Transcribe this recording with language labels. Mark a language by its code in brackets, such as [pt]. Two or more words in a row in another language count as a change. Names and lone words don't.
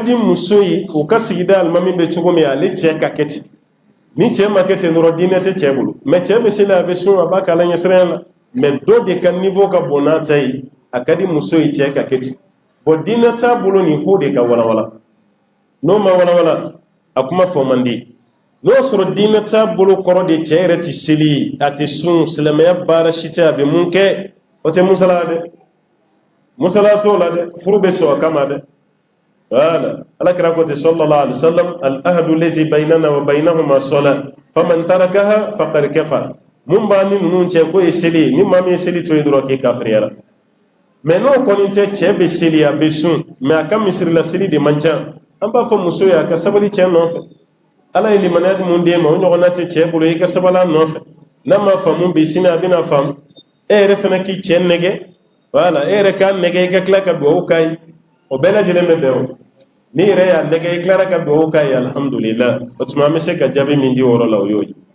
[bm] di muso ye o ka sigida alimami bɛ cogo min ale cɛ ka kɛ ten ni cɛ ma kɛ ten dɔrɔn diinɛ tɛ cɛ bolo mais cɛ bɛ seli a bɛ sun a b'a kɛ ala ɲɛsiranya la mais dɔ de ka niveau ka bon n'a ta ye a ka di muso ye cɛ ka kɛ ten bon diinɛ t'a bolo nin fo de ka walawala n'o ma walawala a kuma fɔ man di n'o sɔrɔ diinɛ t'a bolo kɔrɔ de cɛ yɛrɛ tɛ seli a tɛ sun silamɛya baara si tɛ a bɛ mun kɛ o tɛ musala dɛ musala t'o la dɛ furu bɛ sɔn a kama dɛ voilà alakira ko ten [ar] صلى الله عليه وسلم العهد الذي بيننا و بينهما الصلاة فمن تركها فقد كفر [bm] mun b'a ni ninnu cɛ ko ye seli ni maa min ye seli to ye dɔrɔn k'i kafiriyara mais n'o kɔni tɛ cɛ bɛ seli a bɛ sun mais a ka misirila seli de man ca an b'a fɔ muso ye a ka sabali cɛ nɔfɛ ala ye limaniya mun d'e ma o ɲɔgɔnna tɛ cɛ bolo i ka sabali a nɔfɛ n'a ma faamu bi sini a bɛna faamu e yɛrɛ fana k'i cɛ nɛgɛ voilà e yɛrɛ k'a nɛgɛ i ka tila ka dugawu k'a ye o bɛɛ lajɛlen bɛ bɛn o ni yɛrɛ y'a nɛgɛ i tilara ka dugawu k'a ye alhamdulillah o tuma an bɛ se ka jaabi min di o yɔrɔ la o y'o ye